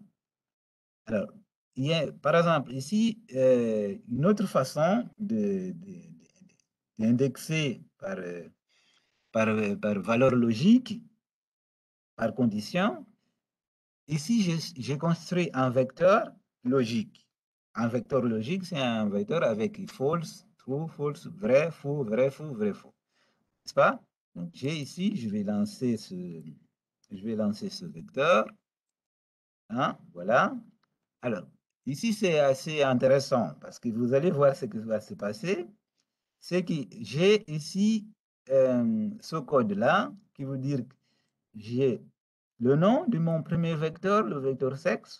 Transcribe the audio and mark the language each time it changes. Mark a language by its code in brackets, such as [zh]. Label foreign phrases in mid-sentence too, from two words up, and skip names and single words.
[fr] Alors, il y a, par exemple, ici, une autre façon d'indexer par valeur logique, par condition. Ici, j'ai construit un vecteur logique. Un vecteur logique, c'est un vecteur avec [en] false, true, false, [fr] vrai, faux, vrai, faux, vrai, faux. N'est-ce pas? Donc, j'ai ici, je vais lancer ce vecteur. Hein, voilà. Alors, ici, c'est assez intéressant parce que vous allez voir ce qui va se passer. C'est que j'ai ici ce code-là qui veut dire que j'ai le nom de mon premier vecteur, le vecteur sexe.